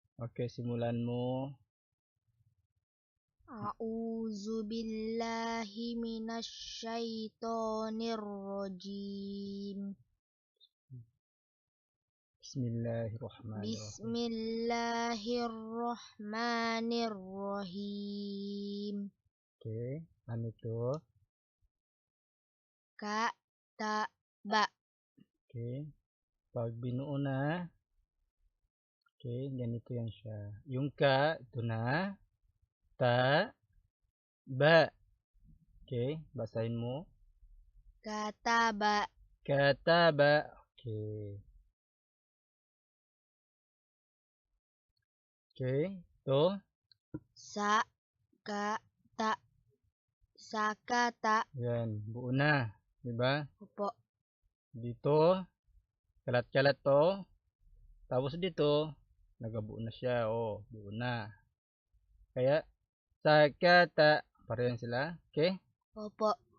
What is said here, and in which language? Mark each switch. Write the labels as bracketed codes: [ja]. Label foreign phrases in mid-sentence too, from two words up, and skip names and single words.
[tl] Oke, simulan mo. [ar] أعوذ بالله من الشيطان الرجيم. بسم الله الرحمن الرحيم. بسم الله الرحمن الرحيم. [tl] Oke, ano itu? [ar] Kataba. [tl] Oke, pag binuo na, oke, ganito yan siya. Yung ka, ito na. Ta, ba. Oke, basahin mo. [ar] Kataba. Kataba. [tl] Oke. Oke, ito. [ar] Sakata. Sakata. [tl] Yan, buo na. Diba? Opo. Dito, kalat-kalat to. Tapos dito, nagabuo na siya. Oh, buo na. Kaya, sakata. Parehan sila. Okay? Opo.